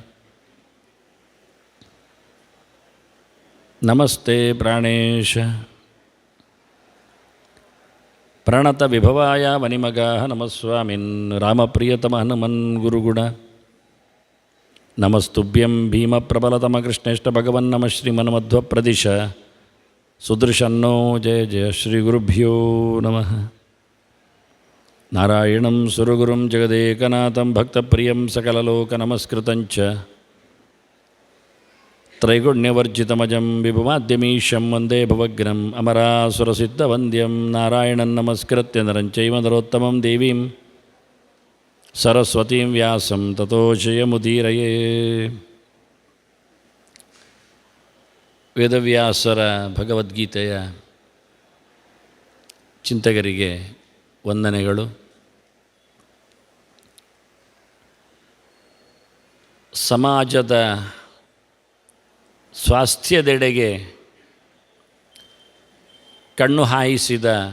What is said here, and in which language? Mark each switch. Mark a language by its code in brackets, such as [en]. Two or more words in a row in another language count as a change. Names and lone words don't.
[sa] ನಮಸ್ತೆ ಪ್ರಾಣೇಶ ಪ್ರಣತ ವಿಭವಾಯ ಮನಿಮಗಾಹ ನಮಸ್ವಾಮಿನ್ ರಾಮಪ್ರಿಯತಮ ಹನುಮನ್ ಗುರುಗುಣ ನಮಸ್ತುಭ್ಯಂ ಭೀಮಪ್ರಬಲತಮ ಕೃಷ್ಣೇಷ್ಟ ಭಗವನ್ ನಮ ಶ್ರೀಮನ್ಮಧ್ವಪ್ರದಿಶ ಸುದೃಶನ್ನೋ ಜಯ ಜಯ ಶ್ರೀ ಗುರುಭ್ಯೋ ನಮಃ. ನಾರಾಯಣಂ ಸುರಗುರುಂ ಜಗದೇಕನಾಥಂ ಭಕ್ತಪ್ರಿಯಂ ಸಕಲಲೋಕನಮಸ್ಕೃತಂಚ ತ್ರೈಗುಣ್ಯವರ್ಜಿತಮಜಂ ವಿಭುಮಾದ್ಯಮೀಶಂ ವಂದೇ ಭವಗ್ರಂ ಅಮರಾಸುರಸಿದ್ಧವಂದ್ಯಂ ನಾರಾಯಣಂ ನಮಸ್ಕೃತ್ಯ ನರಂಚೈವ ನರೋತ್ತಮಂ ದೇವೀಂ ಸರಸ್ವತೀಂ ವ್ಯಾಸಂ ತತೋ ಜಯಮುದೀರಯೇ. [kn] ವೇದವ್ಯಾಸರ ಭಗವದ್ಗೀತೆಯ ಚಿಂತಕರಿಗೆ ವಂದನೆಗಳು. ಸಮಾಜದ ಸ್ವಾಸ್ಥ್ಯದೆಡೆಗೆ ಕಣ್ಣು ಹಾಯಿಸಿದ